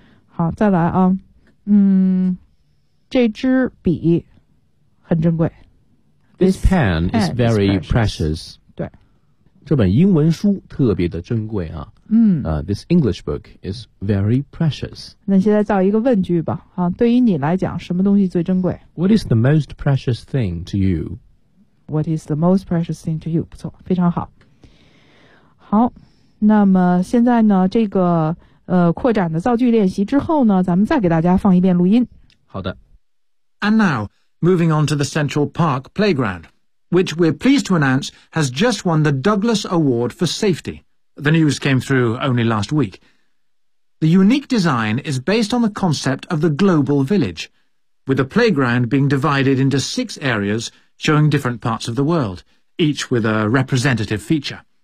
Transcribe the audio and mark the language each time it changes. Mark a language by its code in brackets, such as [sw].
[zh] 好，再来啊。嗯，这支笔很珍贵。 [en] This pen is very precious. [zh] 对。这本英文书特别的珍贵啊。嗯 [en] This English book is very precious. [zh] 那现在造一个问句吧啊，对于你来讲什么东西最珍贵？ [en] What is the most precious thing to you? What is the most precious thing to you? [zh] 不错，非常好。好，那么现在呢，这个扩展的造句练习之后呢，咱们再给大家放一遍录音。好的。 [en] And now, moving on to the Central Park Playground, which we're pleased to announce has just won the Douglas Award for Safety. The news came through only last week. The unique design is based on the concept of the global village, with a playground being divided into six areas showing different parts of the world, each with a representative feature.